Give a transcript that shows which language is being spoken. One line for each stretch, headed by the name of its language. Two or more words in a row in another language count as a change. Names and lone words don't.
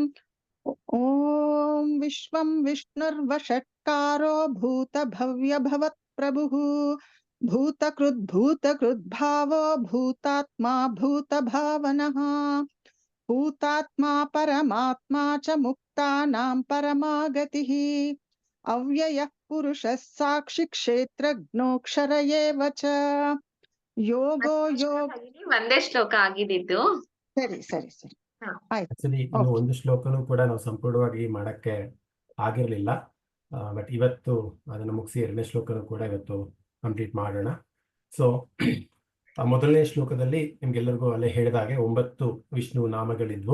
Sanskrit: ಓಂ ವಿಶ್ವಂ ವಿಷ್ಣುರ್ವಷಟ್ಕಾರೋ ಭೂತ ಭವ್ಯ ಭವತ್ ಪ್ರಭುಃ ಭೂತಕೃದ್ಭಾವೋ ಭೂತಾತ್ಮ ಭೂತ ಭಾವನಃ ಭೂತಾತ್ಮ ಪರಮಾತ್ಮ ಚ ಮುಕ್ತಾನಾಂ ಪರಮಾಗತಿಃ ಅವ್ಯಯಃ ಪುರುಷಃ ಸಾಕ್ಷಿ ಕ್ಷೇತ್ರಜ್ಞೋಕ್ಷರ ಏವ ಚ ಯೋಗೋ ಯೋಗ.
Kannada: ಒಂದೇ ಶ್ಲೋಕ ಆಗಿದ್ದು. ಸರಿ. ಆಕ್ಚುಲಿ ಇನ್ನು ಒಂದು ಶ್ಲೋಕನೂ ಕೂಡ ನಾವು ಸಂಪೂರ್ಣವಾಗಿ ಮಾಡಕ್ಕೆ ಆಗಿರ್ಲಿಲ್ಲ, ಬಟ್ ಇವತ್ತು ಅದನ್ನು ಮುಗಿಸಿ ಎರಡನೇ ಶ್ಲೋಕನೂ ಕೂಡ ಇವತ್ತು ಕಂಪ್ಲೀಟ್ ಮಾಡೋಣ. ಸೊ ಮೊದಲನೇ ಶ್ಲೋಕದಲ್ಲಿ ನಿಮ್ಗೆಲ್ಲರಿಗೂ ಅಲ್ಲೇ ಹೇಳಿದಾಗೆ 9 ವಿಷ್ಣು ನಾಮಗಳಿದ್ವು.